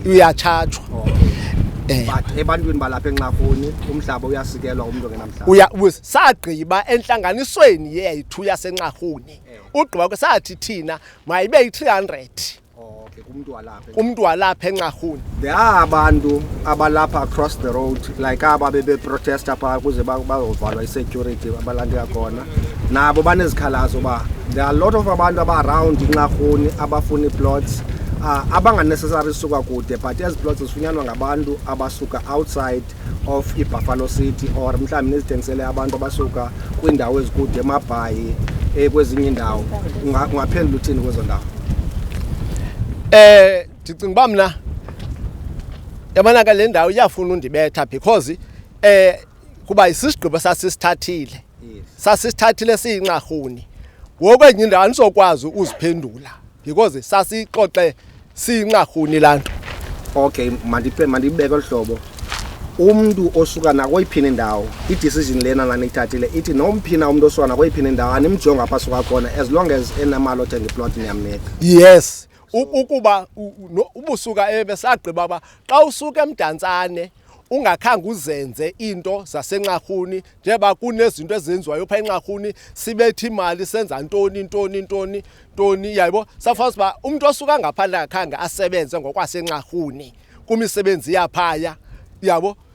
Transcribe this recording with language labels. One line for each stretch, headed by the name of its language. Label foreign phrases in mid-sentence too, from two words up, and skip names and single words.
Xhosa: Uyatshajwa. But ebantwini balapha eNxarhuni umhlaba uyasikelwa umuntu ongenamhlaba. Sagqiba entlanganisweni yethu yaseNxarhuni ugqiba sathi thina mayibe yi-300 kumntu walapha eNxarhuni.
English: There are
Xhosa: abantu abalapha
English: across the road
Xhosa: like aba bebe-protesta phaa kuze bazovalwa i-security abalandeka khona nabo banezikhalazo uba
English: there are a lot of
Xhosa: abantu aba-around iNxarhuni abafuna ii-plots abanganecessary suka kude but ezi plots zifunyanwa ngabantu abasuka
English: outside of
Xhosa: iBuffalo City or mhlawumbi nizithengisele abantu abasuka kwiindawo ezikude eMabhayi kwezinye indawo. Ungaphendula uthini kwezo ndawo? Ndicinga uba mna yabona ke le ndawo iyafuna undibetha because kuba isisigqibo sasisithathile siyiNxarhuni ngoku enye indawo anisokwazi uziphendula because sasixoxe siyiNxarhuni laa nto. Okay, mandibeke olu hlobo. Umntu osuka nakoyiphina indawo i-decision lena naniyithathile ithi nomphina umntu osuka nakoyiphina indawo animjonga apha suka khona
English: as long as
Xhosa: enamali othenga iplot niyamnika. Yes. Ukuba ubusuka ebesagqiba uba xa usuka emdantsane ungakhange uzenze into zaseNxarhuni njeba kunezinto ezenziwayo pha eNxarhuni sibethe imali senza ntoni yayibo safazi uba umuntu osuka ngaphandle akakhange asebenze ngokwaseNxarhuni kumisebenzi yaphaya yabo